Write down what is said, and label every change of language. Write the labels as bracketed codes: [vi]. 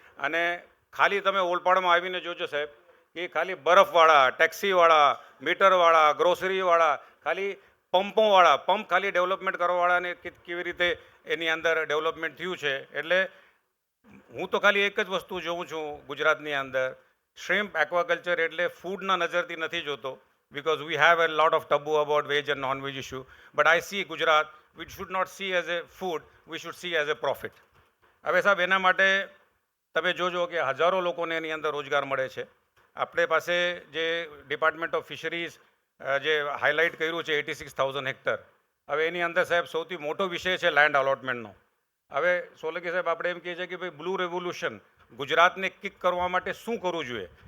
[gu] અને ખાલી તમે ઓલપાડમાં આવીને જોજો સાહેબ કે ખાલી બરફવાળા, ટેક્સીવાળા, મીટરવાળા, ગ્રોસરીવાળા, ખાલી પંપોવાળા, પંપ ખાલી ડેવલપમેન્ટ કરવાવાળાને કેવી રીતે એની અંદર ડેવલપમેન્ટ થયું છે. એટલે હું તો ખાલી એક જ વસ્તુ જોઉં છું ગુજરાતની અંદર, શ્રિમ્પ એક્વાકલ્ચર એટલે ફૂડના નજરથી નથી જોતો, [en] because we have a lot of taboo about veg and non-veg issue. But I see Gujarat, we should not see as a food, we should see as a profit. [gu] હવે સાહેબ એના માટે તમે જોજો કે હજારો લોકોને એની અંદર રોજગાર મળે છે. આપણે પાસે જે ડિપાર્ટમેન્ટ ઓફ ફિશરીઝ જે હાઇલાઇટ કર્યું છે 86,000 હેક્ટર, હવે એની અંદર સાહેબ સૌથી મોટો વિષય છે લેન્ડ અલોટમેન્ટનો. હવે સોલંકી સાહેબ આપણે એમ કહીએ છીએ કે ભાઈ બ્લુ રેવોલ્યુશન ગુજરાતને કિક કરવા માટે શું કરવું જોઈએ.